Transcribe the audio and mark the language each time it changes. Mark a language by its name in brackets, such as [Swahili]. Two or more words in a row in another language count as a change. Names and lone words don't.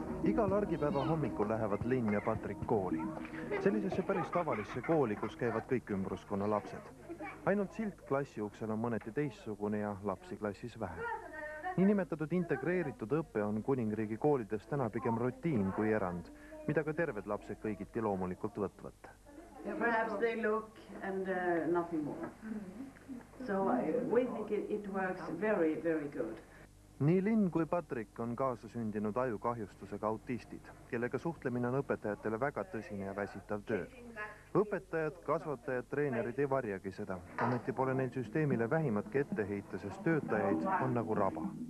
[Estonian] Igal argipäeva hommikul lähevad Linn ja Patrik kooli. Sellisesse päris tavalisse kooli, kus käivad kõik ümbruskonna lapsed. Ainult silt klassi uksel on mõneti teistsugune ja lapsi klassis vähe. Niinimetatud integreeritud õpe on kuningriigi koolides täna pigem rutiin kui erand, mida ka terved lapsed kõigiti loomulikult võtvad. [English] Perhaps they look and nothing more. So we think it works very, very good. [Estonian] Nii Linn kui Patrik on kaasasündinud ajukahjustusega autistid, kellega suhtlemine on õpetajatele väga tõsine ja väsitav töö. Õpetajad, kasvatajad, treenerid ei varjagi seda. Ometi pole neil süsteemile vähimatki ette heita, sest töötajaid on nagu raba.